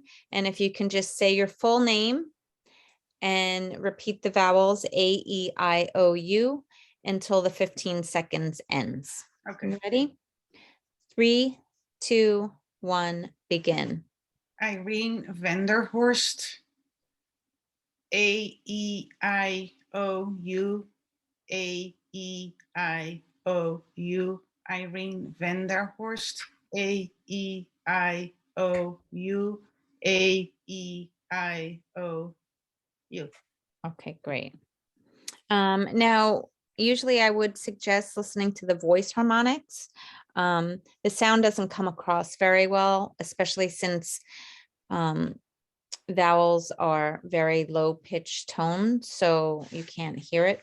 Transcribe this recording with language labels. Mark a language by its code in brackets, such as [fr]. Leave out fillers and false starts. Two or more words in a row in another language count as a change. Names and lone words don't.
[en] And if you can just say your full name and repeat the vowels A, E, I, O, U until the 15 seconds ends. Okay. Ready? 3, 2, 1, begin. Irene Vanderhorst. A-E-I-O-U. A-E-I-O-U. Irene Vanderhorst. A-E-I-O-U. A-E-I-O-U. Okay, great. Now, usually I would suggest listening to the voice harmonics. The sound doesn't come across very well, especially since vowels are very low pitched tone, so you can't hear it.